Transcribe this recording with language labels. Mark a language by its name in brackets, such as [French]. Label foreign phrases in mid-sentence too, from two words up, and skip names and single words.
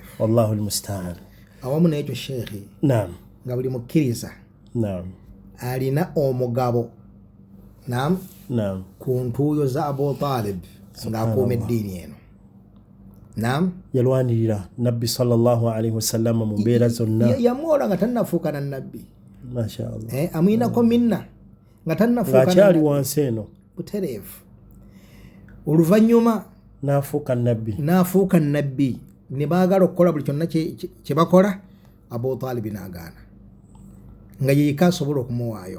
[Arabic] والله المستعان. [Ganda] Awamu n'ekyo sheekhi, naam, nga buli mukkiriza alina omugabo ku ntuuyo za Abu Talib ng'akuuma eddiini eno. Yalwanirira nabbi [Arabic] صلى الله عليه وسلم [Ganda] mu mbeera zonna. Yamwola nga tannafuuka na nabbi. Mashaallah. Amuyinako minna nga tannafuuka ng'akyali wansi eno butereevu. Oluvannyuma n'afuuka nabbi. Ne baagala okukola buli kyonna kye bakola, Abu Talib n'agaana nga yeyika asobola okumuwaayo.